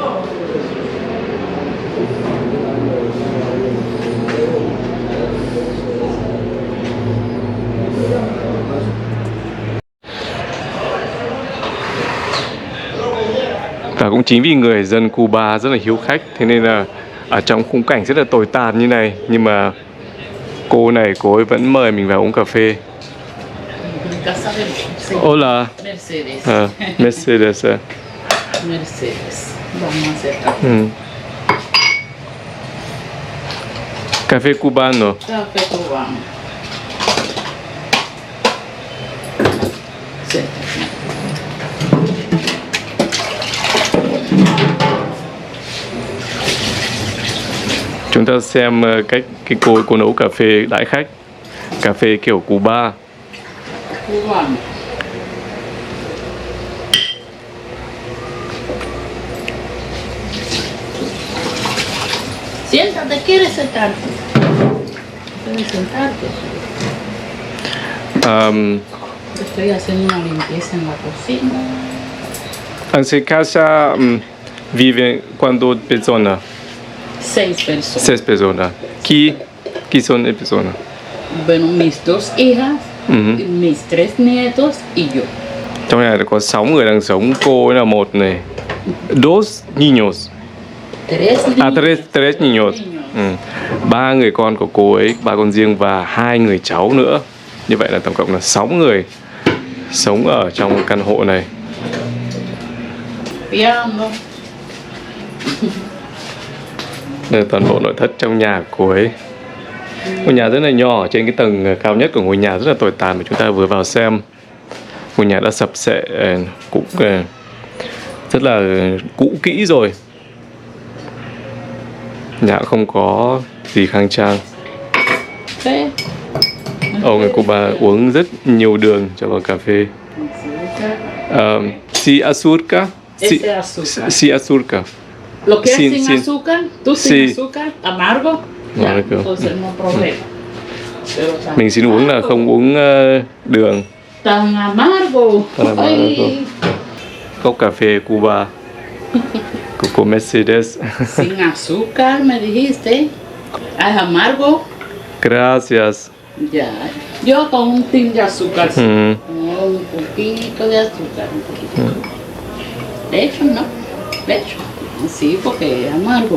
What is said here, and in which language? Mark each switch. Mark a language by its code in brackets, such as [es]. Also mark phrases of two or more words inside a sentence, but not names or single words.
[vi] Và cũng chính vì người dân Cuba rất là hiếu khách, thế nên là ở trong khung cảnh rất là tồi tàn như này, nhưng mà cô ấy vẫn mời mình vào uống cà phê. [es] Hola. Mercedes. Mercedes. Mercedes. Vamos a hacer café. Café cubano. Café cubano. Sí. [vi] Chúng ta xem cách cái cô nấu cà phê đãi khách. Cà phê kiểu Cuba. [es] Cubano. Siéntate, ¿quieres sentarte? ¿Puedes sentarte? Estoy haciendo una limpieza en la cocina. En su casa viven cuántas personas? 6 personas. 6 personas. ¿Qui son las personas? Bueno, mis 2 hijas, mis 3 nietos y yo. [vi] Trong này có 6 người đang sống, cô ấy là một này. [es] Dos niños. 3 niños. Tres niños. [vi] 3 người con của cô ấy, 3 con riêng và 2 người cháu nữa. Như vậy là tổng cộng là 6 người sống ở trong căn hộ này. Piano. Đây là toàn bộ nội thất trong nhà của cô ấy. Ngôi nhà rất là nhỏ, trên cái tầng cao nhất của ngôi nhà rất là tồi tàn mà chúng ta vừa vào xem. Ngôi nhà đã sập xệ, cũng rất là cũ kỹ rồi. Nhà không có gì khang trang. Người Cuba uống rất nhiều đường cho vào cà phê. [es] Si azúcar. Si azúcar. ¿Lo quieres sin azúcar? ¿Tú sin azúcar? ¿Amargo? Ya, entonces no problema. [vi] Mình xin uống là không uống đường. [es] Tan amargo. [vi] Cốc cà phê Cuba của cô Mercedes. [es] Sin azúcar me dijiste. ¿Es amargo? Gracias. Ya. Yo con un tin de azúcar. Un poquito de azúcar. Un poquito. De hecho, no. De hecho. Sí, porque es amargo.